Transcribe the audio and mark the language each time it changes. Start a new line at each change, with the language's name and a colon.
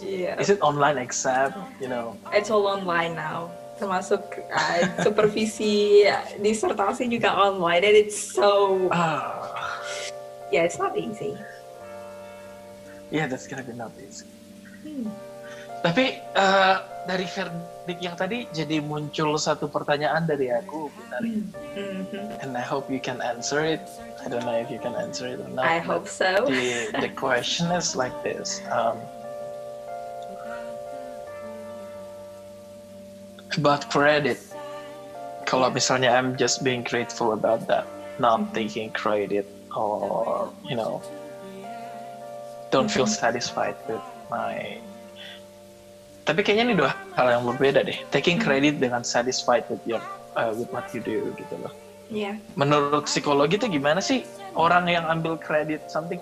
English: Yeah. Is it online exam? You know? It's all online now.
Indonesian: Termasuk supervisi disertasi juga online,
English: and it's so. Yeah, it's not easy. Yeah, that's gonna be not easy.
Indonesian: Tapi dari verdict yang tadi jadi muncul satu pertanyaan dari aku, Betari.
English: And I hope you can answer it. I don't know if you can answer it or not. I hope so. The question is like this. About credit.
Indonesian: Kalau misalnya
English: I'm just being grateful about that, not taking credit or, you know, don't feel satisfied with my.
Indonesian: Tapi kayaknya ini dua hal yang berbeda deh.
English: Taking credit
Indonesian: dengan
English: satisfied with your with what you do
Indonesian: gitu loh.
English: Yeah.
Indonesian: Menurut psikologi itu gimana sih orang yang ambil credit something?